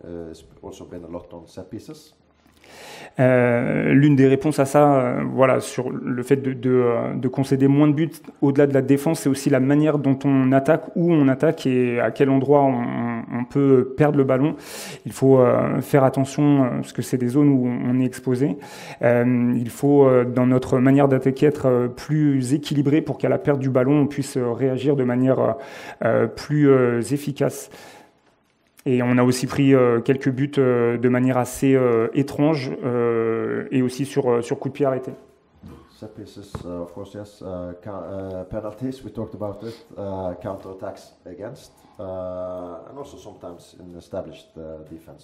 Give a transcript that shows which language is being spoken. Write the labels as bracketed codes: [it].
[en] It's also been a lot on set pieces. [fr] L'une des réponses à ça, voilà, sur le fait de concéder moins de buts au-delà de la défense, c'est aussi la manière dont on attaque, où on attaque et à quel endroit on peut perdre le ballon. Il faut faire attention parce que c'est des zones où on est exposé. Il faut, dans notre manière d'attaquer, être plus équilibré pour qu'à la perte du ballon, on puisse réagir de manière plus efficace. Et on a aussi pris quelques buts de manière assez étrange et aussi sur coup de pied arrêté. [en] Set pieces, of course, yes. Penalties, we talked about it. Counter-attacks against, and also sometimes in established defense.